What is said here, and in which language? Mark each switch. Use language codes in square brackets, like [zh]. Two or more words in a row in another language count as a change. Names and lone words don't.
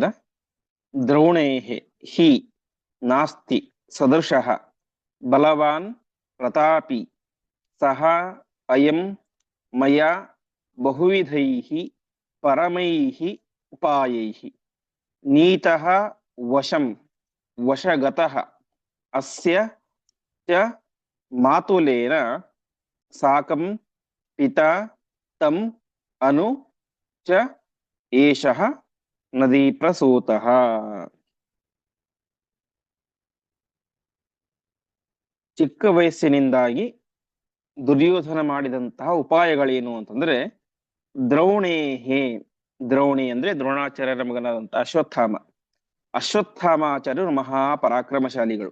[sa] ದ್ರೋಣೇಃ ಹಿ ನಾಸ್ತಿ ಸದೃಶಃ ಬಲವಾನ್ ಪ್ರತಾಪಿ ಸಹ ಅಯಂ ಮಯಾ ಬಹುವಿಧೈಃ ಪರಮೈಃ ಉಪಾಯೈಃ ನೀತಃ ವಶಂ ವಶಗತಃ ಅಸ್ಯ ಚ ಮಾತುಲೇನ ಸಾಕಂ ಪಿತಾ ತಂ ಅನು ಚ ಏಷಃ ನದೀ ಪ್ರಸೂತಃ. [kn] ಚಿಕ್ಕ ವಯಸ್ಸಿನಿಂದಾಗಿ ದುರ್ಯೋಧನ ಮಾಡಿದಂತಹ ಉಪಾಯಗಳೇನು ಅಂತಂದ್ರೆ, ದ್ರೌಣಿ ಅಂದ್ರೆ ದ್ರೋಣಾಚಾರ್ಯರ ಮಗನಾದಂತಹ ಅಶ್ವತ್ಥಾಮಾಚಾರ್ಯರು ಮಹಾಪರಾಕ್ರಮಶಾಲಿಗಳು.